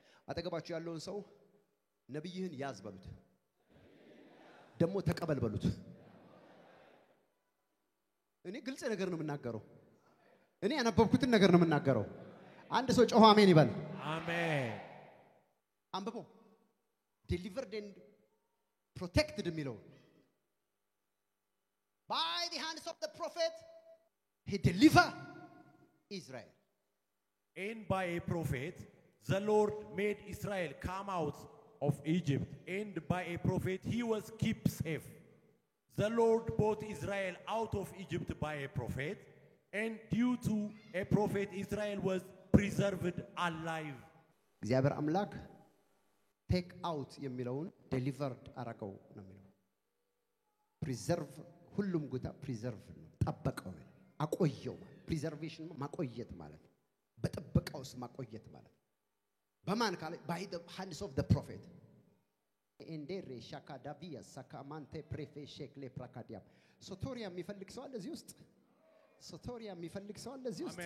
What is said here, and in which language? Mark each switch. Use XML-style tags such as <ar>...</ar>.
<am>አጠገባችሁ ያለውን ሰው ነብይህን ያዝ በሉት። ደሞ ተቀበል በሉት። እኔ ግልጽ ነገር ነው የምናገረው። እኔ ያነበብኩትን ነገር ነው የምናገረው። አንድ ሰው ጮህ አሜን ይበል። አሜን። አንብቦ</am> <en>delivered and protected</en> <am>የሚለው</am> <en>by the hands of the prophet he delivered Israel. And by a prophet the Lord made Israel come out of Egypt, and by a prophet he was kept safe. The Lord brought Israel out of Egypt by a prophet, and due to a prophet Israel was preserved alive.</en> <am>እግዚአብሔር አምላክ ቴክ አውት የሚለውን ዴሊቨርድ አረገው ነው የሚለው። ፕሪዘርቭ ሁሉም ጉታ ፕሪዘርቭ ነው ጠበቀው አቆየው። ፕሪዘርቬሽን ማቆየት ማለት በጥበቃው ውስጥ ማቆየት ማለት በማን ካለ</am> <en>by the hands of the prophet endere shakadavia sakamante prefeshekle prakadia sotoria</en> <am>የሚፈልግ ሰው አለ እዚህ ውስጥ ሶቶሪያ የሚፈልግ ሰው አለ እዚህ ውስጥ</am>